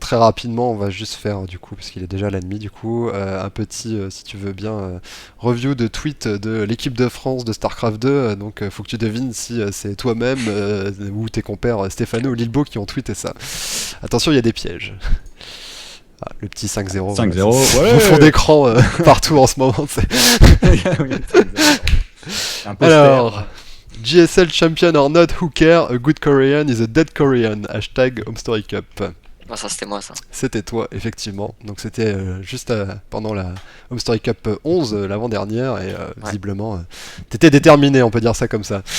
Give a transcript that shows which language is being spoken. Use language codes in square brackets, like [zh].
[fr] très rapidement, on va juste faire du coup, parce qu'il est déjà l'ennemi du coup, un petit, si tu veux bien, review de tweet de l'équipe de France de StarCraft 2. Donc, faut que tu devines si c'est toi-même ou tes compères Stéphano ou Lilbo qui ont tweeté ça. Attention, il y a des pièges. Ah, le petit 5-0. 5-0, c'est ouais. mon fond d'écran partout en ce moment. Oui, c'est un poster. Alors, [en] GSL champion or not, who care? A good Korean is a dead Korean. Hashtag Homestory Cup. [fr] Ah, ça c'était moi ça. C'était toi, effectivement. Donc c'était juste pendant la Homestory Cup 11, l'avant-dernière, et visiblement, t'étais déterminé, on peut dire ça comme ça.